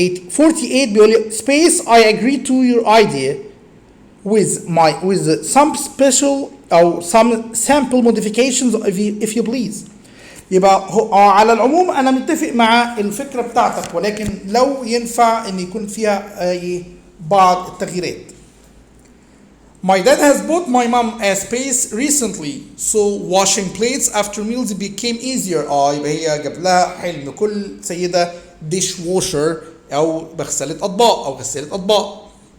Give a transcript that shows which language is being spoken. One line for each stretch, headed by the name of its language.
English: 48
Arabic: بيقول لي
English: space I agree to your idea with some special أو some sample modifications if you please.
Arabic: يبقى على العموم أنا متفق مع الفكرة بتاعتك ولكن لو ينفع إن يكون فيها بعض التغييرات.
English: My dad has bought my mom a space recently, so washing plates after meals became easier.
Arabic: يبقى هي جاب لها حلم كل سيدة dish washer أو غسالة أطباق.